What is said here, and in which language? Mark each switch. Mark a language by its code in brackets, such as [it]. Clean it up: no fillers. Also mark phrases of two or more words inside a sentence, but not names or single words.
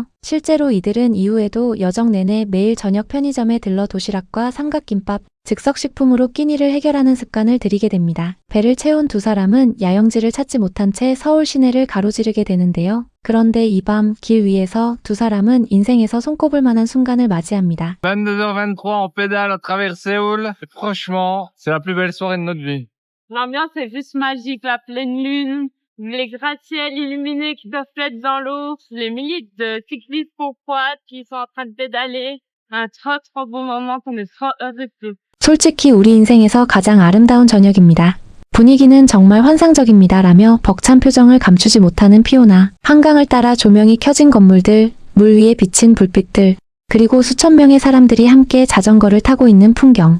[ko] 실제로 이들은 이후에도 여정 내내 매일 저녁 편의점에 들러 도시락과 삼각김밥, 즉석식품으로 끼니를 해결하는 습관을 들이게 됩니다. 배를 채운 두 사람은 야영지를 찾지 못한 채 서울 시내를 가로지르게 되는데요. 그런데 이 밤 길 위에서 두 사람은 인생에서 손꼽을 만한 순간을 맞이합니다. [fr] 22h23, on pédale à travers Séoul. Et franchement, c'est la plus belle soirée de notre vie. L'ambiance est juste magique, la pleine lune, les gratte-ciels illuminés qui peuvent être dans l'eau, les milliers de cyclistes pourquoi qui sont en train de pédaler. Un trop bon moment qu'on est trop heureux. [ko] 솔직히 우리 인생에서 가장 아름다운 저녁입니다. 분위기는 정말 환상적입니다. 라며 벅찬 표정을 감추지 못하는 피오나. 한강을 따라 조명이 켜진 건물들, 물 위에 비친 불빛들, 그리고 수천 명의 사람들이 함께 자전거를 타고 있는 풍경.